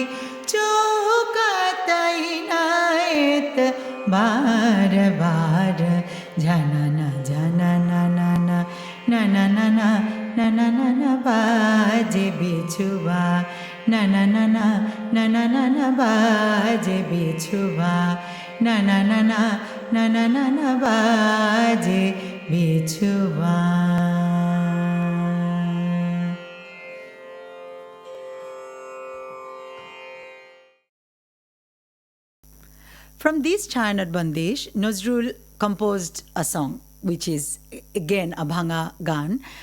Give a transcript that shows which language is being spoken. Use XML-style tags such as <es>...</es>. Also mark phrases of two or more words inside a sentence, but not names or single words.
<hi>चौका तैनायत बार बार झनना झनना नाना नाना नाना नाना नाना बाजे बिछुआ नाना नाना नाना नाना बाजे बिछुआ नाना नाना नाना नाना बाजे बिछुआ.</hi> <en>From this chant at Bandish, Nazrul composed a song, which is again a Bhanga Gaan.</en>